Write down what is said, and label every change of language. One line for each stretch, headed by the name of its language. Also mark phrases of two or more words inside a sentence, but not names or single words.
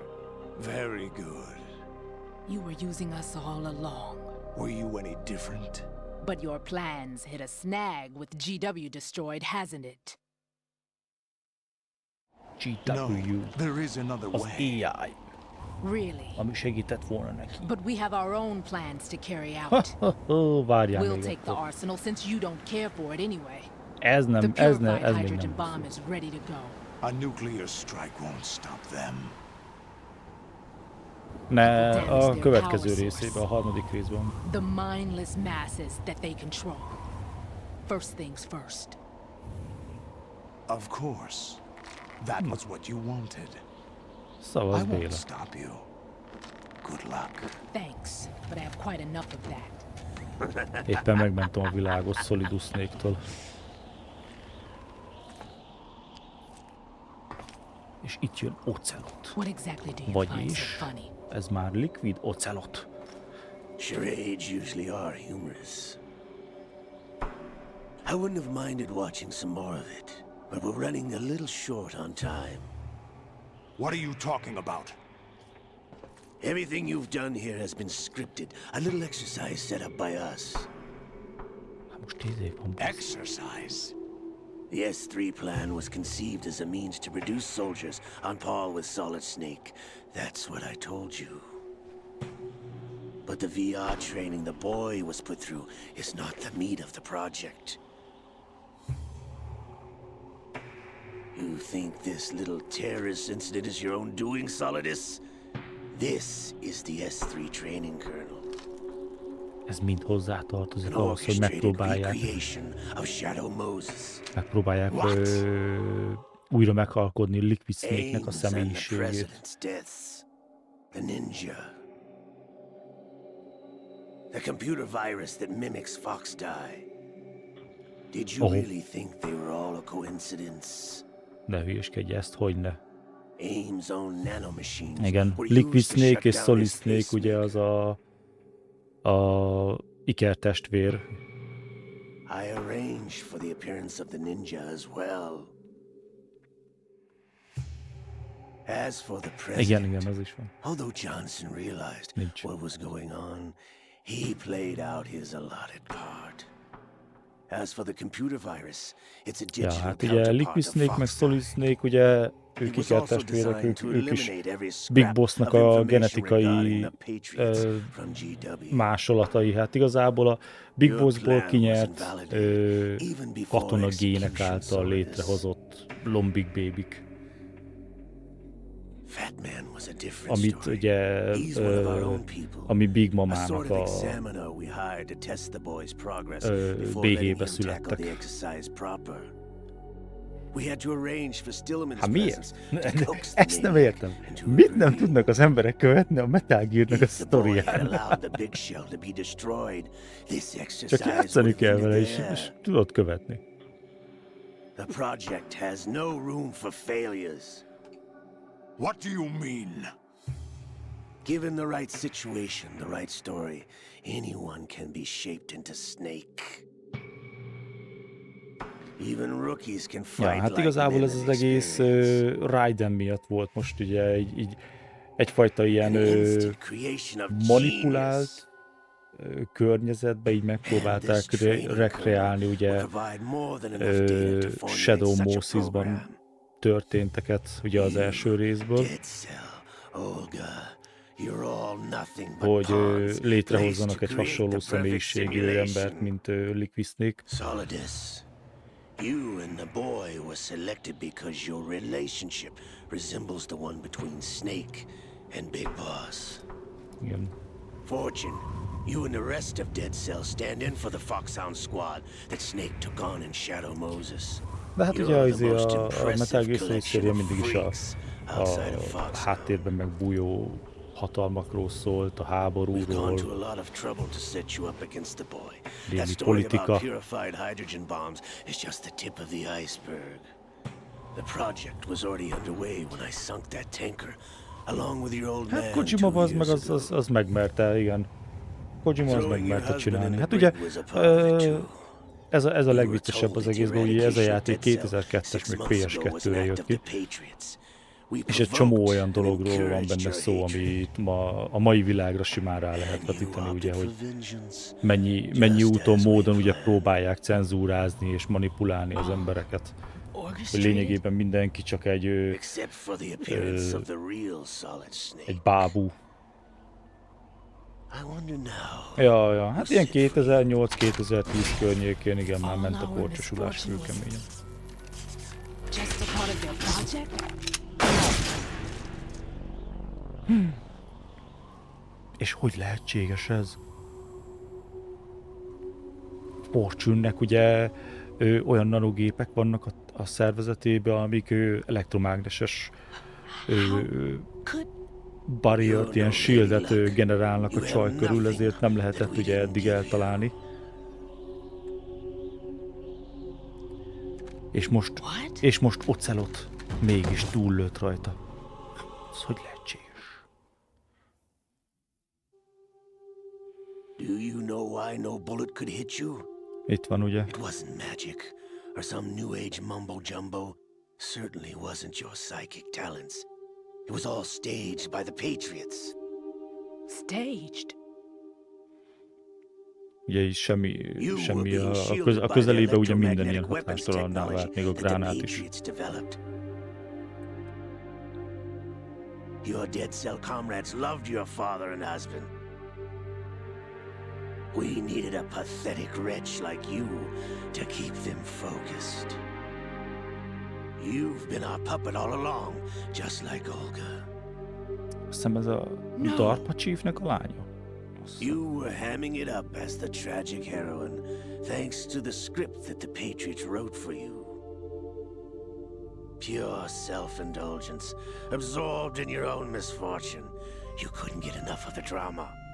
English: Very good. You were using us all along. Were you any different? But your plans hit a snag with GW destroyed, hasn't it? No, GW. there is another
Hungarian: Az
English: way. AI. Really?
Hungarian: Ami segített volna neki.
English: But we have our own plans to carry out.
Hungarian: Várjál
English: We'll
Hungarian: még
English: take the
Hungarian: akkor.
English: arsenal since you don't care for it anyway.
Hungarian: Ez
English: The
Hungarian: nem, ez
English: purified
Hungarian: nem, ez még
English: hydrogen
Hungarian: nem.
English: bomb is ready to go. A nuclear strike won't stop them.
Hungarian: Ne,
English: Damn,
Hungarian: a
English: their
Hungarian: következő
English: power
Hungarian: részében,
English: source.
Hungarian: a harmadik részben.
English: The mindless masses that they control. First things first. Of course. That was what you wanted.
Hungarian: Szavaz
English: I won't
Hungarian: Béla.
English: stop you. Good luck. Thanks, but I have quite enough of that.
Hungarian: Éppen megmentem a világot Solidus Snake-től. És itt jön Ocelot.
English: What exactly do you find so
Hungarian: Vagyis,
English: funny?
Hungarian: ez már Liquid Ocelot.
English: Charades usually are humorous. I wouldn't have minded watching some more of it, but we're running a little short on time. What are you talking about? Everything you've done here has been scripted, a little exercise set up by us.
Hungarian: Hát most 10 év van.
English: Exercise. The S3 plan was conceived as a means to reduce soldiers on par with Solid Snake. That's what I told you. But the VR training the boy was put through is not the meat of the project. You think this little terrorist incident is your own doing, Solidus? This is the S3 training kernel.
Hungarian: Ez mind hozzátartozik
English: An
Hungarian: ahhoz, hogy
English: orchestrated recreation of Shadow Moses.
Hungarian: megpróbálják
English: What?
Hungarian: újra meghalkodni Liquid Snake-nek a
English: Aims and the
Hungarian: személyiségét.
English: president's deaths. The ninja. The computer virus that mimics Fox Die. Did you Oh. really think they were all a coincidence?
Hungarian: Ne hülyeskedj, ezt hogyne.
English: AIM's own nanomachines
Hungarian: Igen,
English: were
Hungarian: Liquid
English: used to
Hungarian: Snake
English: shut
Hungarian: és
English: down
Hungarian: Solid
English: his
Hungarian: Snake ugye
English: pacemaker.
Hungarian: az a ikertestvér.
English: I arranged for the appearance of the ninja as well. As for the president,
Hungarian: Igen, az is van.
English: although Johnson realized
Hungarian: Nincs.
English: what was going on, he played out his allotted part. As for the computer virus, it's a
Hungarian: Ja,
English: digital
Hungarian: hát ugye
English: counterpart
Hungarian: Liquid
English: of
Hungarian: Snake meg Fox Solid Snake, ugye ők
English: It was also
Hungarian: ikertestvérek,
English: designed to
Hungarian: ők is
English: eliminate every
Hungarian: Big
English: scrap
Hungarian: Bossnak
English: of
Hungarian: a
English: information
Hungarian: genetikai
English: regarding the Patriots from GW.
Hungarian: másolatai. Hát igazából a Big
English: Your
Hungarian: Bossból
English: plan was
Hungarian: kinyert
English: invalidated even before
Hungarian: katonagének
English: execution,
Hungarian: által
English: Solidus.
Hungarian: létrehozott lombik bébik,
English: Fat Man was a different
Hungarian: amit
English: story.
Hungarian: ugye
English: He's one of our own people.
Hungarian: ami Big
English: A
Hungarian: Mamának
English: sort
Hungarian: a
English: of examiner we hired to test the boy's progress before
Hungarian: BG-be
English: letting him tackle
Hungarian: születtek.
English: the exercise proper. We had to arrange for Stillman's
Hungarian: Hát miért?
English: presence to coax the
Hungarian: Ezt nem
English: maniac
Hungarian: értem.
English: into
Hungarian: Mit nem
English: agreeing.
Hungarian: tudnak az emberek követni a Metal Gear-nek a
English: If the boy had
Hungarian: sztoriát?
English: allowed the big shell to be destroyed, this
Hungarian: Csak
English: exercise
Hungarian: játszani
English: would
Hungarian: kell
English: have
Hungarian: vele,
English: ended
Hungarian: és
English: there.
Hungarian: tudod követni.
English: The project has no room for failures. What do you mean? Given the right situation, the right story, anyone can be shaped into Snake. Even rookies can
Hungarian: Ja,
English: fight
Hungarian: hát
English: like
Hungarian: igazából
English: men
Hungarian: ez
English: in
Hungarian: az egész
English: experience.
Hungarian: Raiden miatt volt most ugye így egyfajta ilyen
English: An instant creation of
Hungarian: manipulált
English: genius.
Hungarian: környezetbe így megpróbálták
English: And this training
Hungarian: rekreálni
English: will
Hungarian: ugye
English: provide more than enough data to formulate
Hungarian: Shadow
English: such a
Hungarian: Moses-ban
English: program.
Hungarian: történteket ugye az első részből,
English: Dead Cell, Olga, you're all nothing but
Hungarian: hogy
English: pawns
Hungarian: létrehozzanak
English: placed
Hungarian: egy
English: to
Hungarian: hasonló
English: create the perfect
Hungarian: személyiségű
English: simulation.
Hungarian: embert, mint Liquid Snake.
English: Solidus, you and the boy were selected because your relationship resembles the one between Snake and Big Boss.
Hungarian: Igen.
English: Fortune, you and the rest of Dead Cell stand in for the Foxhound squad that Snake took on in Shadow Moses.
Hungarian: De hát ugye
English: You're the most
Hungarian: a Metal
English: impressive
Hungarian: Gear Solid
English: collection
Hungarian: széria
English: of
Hungarian: mindig is
English: freaks outside of
Hungarian: a
English: Foxhound.
Hungarian: háttérben megbújó hatalmakról szólt, a
English: We've gone
Hungarian: háborúról,
English: to a lot of trouble to set you up against the boy.
Hungarian: Némi
English: That story
Hungarian: politika.
English: about purified hydrogen bombs is just the tip of the iceberg. The project was already underway when I sunk that tanker, along with your old man
Hungarian: Hát Kojima
English: 2
Hungarian: az meg
English: years ago.
Hungarian: az megmerte, igen. Kojima az
English: Throwing your
Hungarian: megmerte
English: husband in
Hungarian: csinálni.
English: the
Hungarian: Hát
English: brig
Hungarian: ugye
English: was a part of it too.
Hungarian: ez a
English: You were
Hungarian: legviccesebb az
English: told that
Hungarian: egészben, hogy ez a
English: eradication of
Hungarian: játék
English: Dead Cell
Hungarian: 2002-es,
English: 6
Hungarian: meg
English: months ago was an
Hungarian: PS2-re
English: act
Hungarian: jött
English: of
Hungarian: ki.
English: the Patriots. We
Hungarian: És egy csomó
English: provoked
Hungarian: olyan
English: and
Hungarian: dologról van
English: encouraged
Hungarian: benne
English: your
Hungarian: szó,
English: hatred.
Hungarian: amit a mai világra simán rá lehet
English: And you
Hungarian: vetíteni, ugye,
English: opted
Hungarian: hogy
English: for vengeance.
Hungarian: mennyi
English: Just
Hungarian: úton,
English: as we
Hungarian: módon ugye
English: planned.
Hungarian: próbálják cenzúrázni és manipulálni az embereket. Hogy
English: Orchestrated?
Hungarian: lényegében mindenki csak egy
English: Except for the appearance of the real Solid Snake.
Hungarian: bábú.
English: I wonder now.
Hungarian: Ja, hát ilyen 2008-2010 környékén, igen, már ment a korcsosulás kőkeményen.
English: Just a part of their project?
Hungarian: És hogy lehetséges ez? Fortune-nek ugye olyan nanogépek vannak a szervezetében, amik elektromágneses
English: Could
Hungarian: barriert, ilyen shieldet generálnak a csaj körül, ezért nem lehetett ugye eddig eltalálni.
English: what?
Hungarian: És most Ocelot mégis túllőtt rajta. Ez hogy lehetséges?
English: Do you know why no bullet could hit you?
Hungarian: Itt van ugye.
English: It wasn't magic or some new age mumbo jumbo. Certainly wasn't your psychic talents. It was all staged by the Patriots. Staged?
Hungarian: Ugye így semmi
English: You were
Hungarian: a
English: being shielded
Hungarian: a
English: by the
Hungarian: közelébe ugye minden ilyen
English: electromagnetic weapons
Hungarian: hatástalanná
English: technology
Hungarian: vált, még a
English: that the
Hungarian: gránát is.
English: Patriots developed. Your Dead Cell comrades loved your father and husband. We needed a pathetic wretch like you to keep them focused. You've been our puppet all along, just like Olga.
Hungarian: Azt hiszem ez a DARPA Chiefnek a lánya.
English: You were hamming it up as the tragic heroine, thanks to the script that the Patriots wrote for you. Pure self-indulgence, absorbed in your own misfortune. You couldn't get enough of the drama.